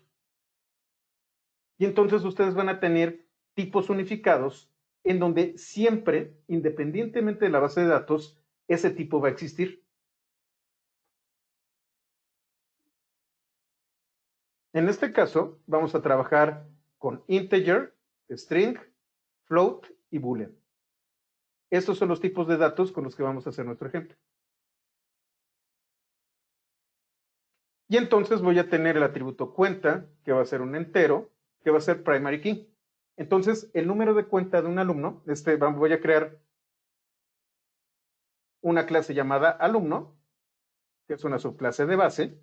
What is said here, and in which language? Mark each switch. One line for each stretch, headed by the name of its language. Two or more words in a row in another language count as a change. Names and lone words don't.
Spanish: Y entonces ustedes van a tener tipos unificados en donde siempre, independientemente de la base de datos, ese tipo va a existir. En este caso, vamos a trabajar con
English: integer, string, float
Spanish: y boolean. Estos son los tipos de datos con los que vamos a hacer nuestro ejemplo. Y entonces voy a tener el atributo cuenta, que va a ser un entero, que va a ser
English: primary key.
Spanish: Entonces, el número de cuenta de un alumno, voy a crear una clase llamada alumno, que es una subclase de base.